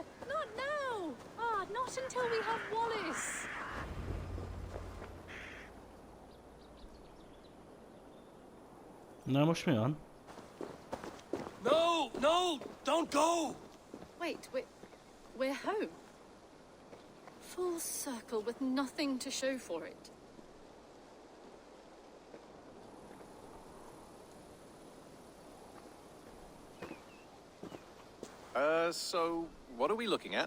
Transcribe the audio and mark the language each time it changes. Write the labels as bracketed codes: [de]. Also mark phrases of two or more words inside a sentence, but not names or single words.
[en] Not now! Ah, not until we have Wallace! [hu] Na most mi van? [en] No! No! Don't go! Wait, we're home. Full circle with nothing to show for it. So what are we looking at?